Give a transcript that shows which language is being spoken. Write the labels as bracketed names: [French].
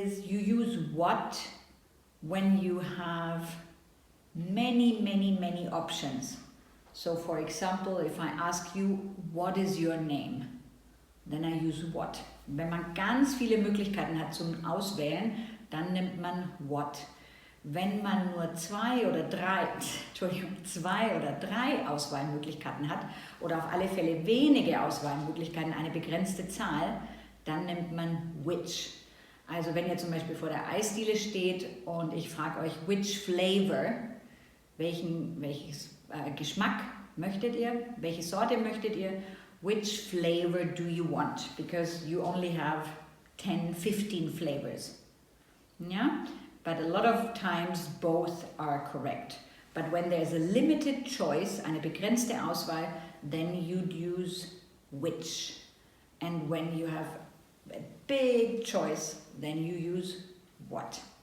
[English] You use what when you have many options. So for example, if I ask you, what is your name? then I use what. [German] Wenn man ganz viele Möglichkeiten hat zum Auswählen, dann nimmt man what. Wenn man nur zwei oder drei Auswahlmöglichkeiten hat oder auf alle Fälle wenige Auswahlmöglichkeiten, eine begrenzte Zahl, dann nimmt man which. Also wenn ihr zum Beispiel vor der Eisdiele steht und ich frage euch, [English] which flavor, [German] welches Geschmack möchtet ihr, welche Sorte möchtet ihr, [English] which flavor do you want? Because you only have 10, 15 flavors. Yeah? But a lot of times both are correct. But when there's a limited choice, [German] eine begrenzte Auswahl, [English] then you'd use which. And when you have a big choice, then you use what.